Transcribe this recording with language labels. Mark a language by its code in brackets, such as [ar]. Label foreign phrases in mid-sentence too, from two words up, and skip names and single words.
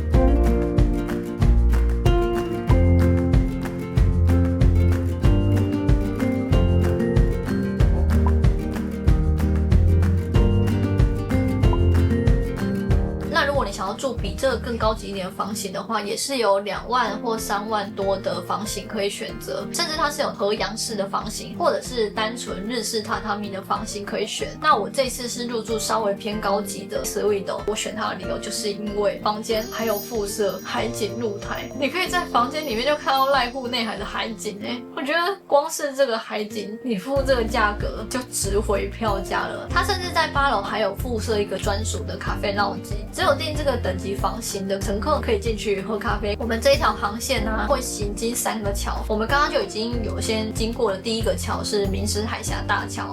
[zh] 想要住比這個更高級一點的房型的話，也是有2萬或3萬多的房型可以選擇，甚至它是有和洋式的房型，或者是單純日式榻榻米的房型可以選。那我這次是入住稍微偏高級的 Suite， 我選它的理由就是因為房間還有附設海景露台，你可以在房間裡面就看到瀨戶內海的海景。我覺得光是這個海景，你付這個價格就值回票價了。它甚至在8樓還有附設一個專屬的咖啡鬧機，只有訂這個等級房型的乘客可以進去喝咖啡。我們這一條航線呢，會行經3個橋，我們剛剛就已經有先經過了第一個橋，是明石海峽大橋。